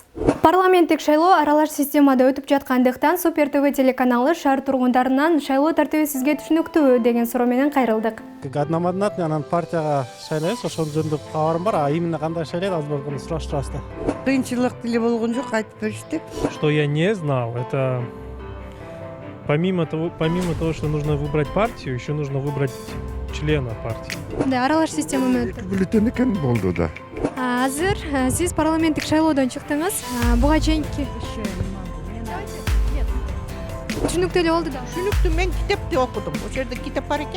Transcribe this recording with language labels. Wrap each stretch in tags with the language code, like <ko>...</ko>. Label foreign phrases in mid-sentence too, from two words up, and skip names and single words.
<ky>Парламенттик шайлоо аралаш системада өтүп жаткандыктан Супер ТВ телеканалы шаар тургундарынан шайлоо тартиби сизге түшүнүктүүбү деген суроо менен кайрылдык. Одномандатный анан партияга шайлайбыз, ошол жөнүндө кабарым бар,</ky> <ru>а именно</ru> <ky>кандай шайлайт, азыр буну сураштыр аста. Кыйынчылык деле болгон жок, айтып беришти.</ky> <ru>Что я не знал, это помимо того, что нужно выбрать партию, еще нужно выбрать члена партии.</ru> <ky>Да, аралаш система менен өтүп. Бюллетень экен болду да. Азыр сиз парламенттик шайлоодон чыктыңыз. Буга чейинки түшүнүктүү эле болду да. Түшүнүктүү, мен китепти окудум. Ошол жерде китеп бар экен.</ky>